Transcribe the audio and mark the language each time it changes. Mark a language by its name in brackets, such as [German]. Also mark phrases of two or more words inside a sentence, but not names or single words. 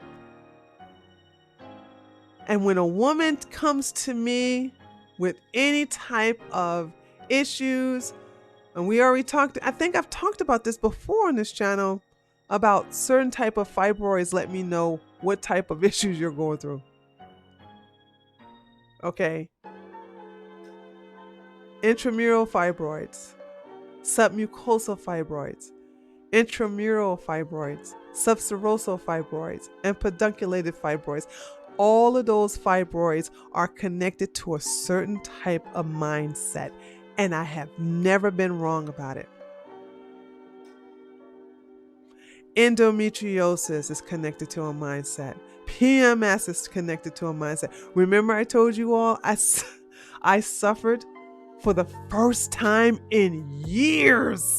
[English] And when a woman comes to me with any type of issues, and we already talked, I think I've talked about this before on this channel, about certain type of fibroids, let me know what type of issues you're going through. Okay. Intramural fibroids, submucosal fibroids, intramural fibroids, subserosal fibroids, and pedunculated fibroids. All of those fibroids are connected to a certain type of mindset, and I have never been wrong about it. Endometriosis is connected to a mindset. PMS is connected to a mindset. Remember I told you all I suffered for the first time in years.